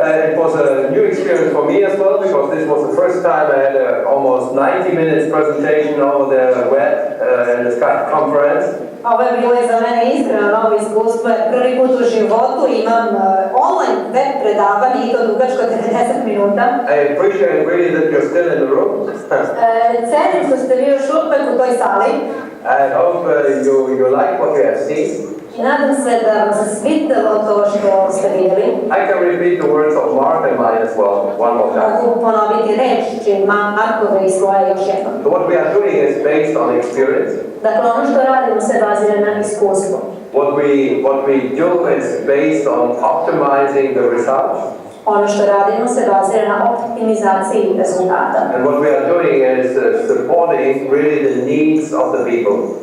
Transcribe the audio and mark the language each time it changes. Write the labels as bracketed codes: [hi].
[en] It was a new experience for me as well, because this was the first time I had an almost 90 minutes presentation over the web in this kind of conference. [sr] Ovo je bilo i za mene iskreno novo iskustvo, jer prvi put u životu imam online web predavanje i to dugačko 90 minuta. [en] I appreciate really that you're still in the room. [sr] Cenim što ste vi još uvek u toj sali. [en] I hope you like what you have seen. [sr] I nadam se da vam se svidelo to što ste vidjeli. [en] I can repeat the words of Mark and mine as well, one more time. [sr] Mogu ponoviti reči Markove i svoje još jednom. [en] So what we are doing is based on experience. [sr] Dakle, ono što radimo se bazira na iskustvu. [en] What we do is based on optimizing the results. [sr] Ono što radimo se bazira na optimizaciji rezultata. [en] And what we are doing is supporting really the needs of the people.